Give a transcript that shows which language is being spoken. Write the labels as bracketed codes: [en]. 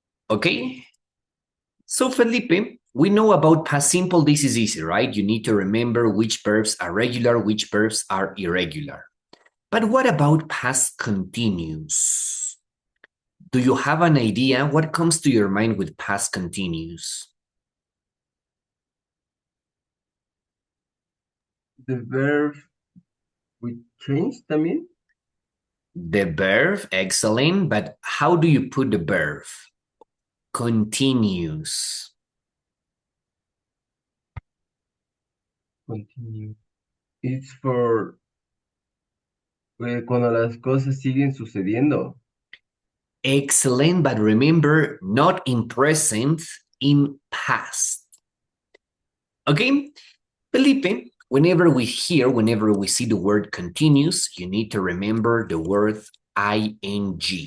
[en] Okay? So, Felipe, we know about past simple. This is easy, right? You need to remember which verbs are regular, which verbs are irregular. But what about past continuous? Do you have an idea? What comes to your mind with past continuous? The verb we change [es] también. [en] The verb, excellent. But how do you put the verb? Continuous. Continue. It's for [es] cuando las cosas siguen sucediendo. [en] Excellent, but remember, not in present, in past. Okay? Felipe, whenever we see the word continuous, you need to remember the word ing.